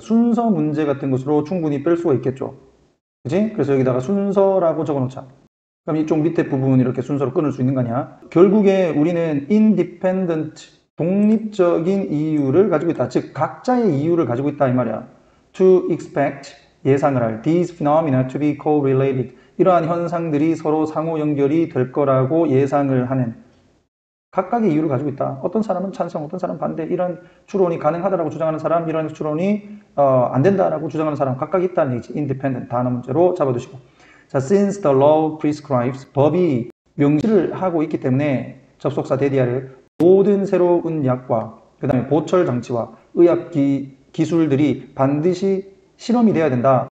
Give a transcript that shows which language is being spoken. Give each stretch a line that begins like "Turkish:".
Korean: 순서 문제 같은 것으로 충분히 뺄 수가 있겠죠. 그치? 그래서 여기다가 순서라고 적어 놓자. 그럼 이쪽 밑에 부분 이렇게 순서로 끊을 수 있는 거냐? 결국에 우리는 independent, 독립적인 이유를 가지고 있다. 즉, 각자의 이유를 가지고 있다 이 말이야.
English: To expect,
Korean: 예상을 할.
English: These phenomena to be correlated.
Korean: 이러한 현상들이 서로 상호 연결이 될 거라고 예상을 하는 각각의 이유를 가지고 있다. 어떤 사람은 찬성, 어떤 사람은 반대. 이런 추론이 가능하다라고 주장하는 사람, 이런 추론이 안 된다라고 주장하는 사람 각각 있다는 얘기지. independent 단어 문제로 잡아두시고. 자,
English: since the law prescribes,
Korean: 법이 명시를 하고 있기 때문에 접속사 데디아를 모든 새로운 약과 그 다음에 보철 장치와 의학 기술들이 반드시 실험이 돼야 된다.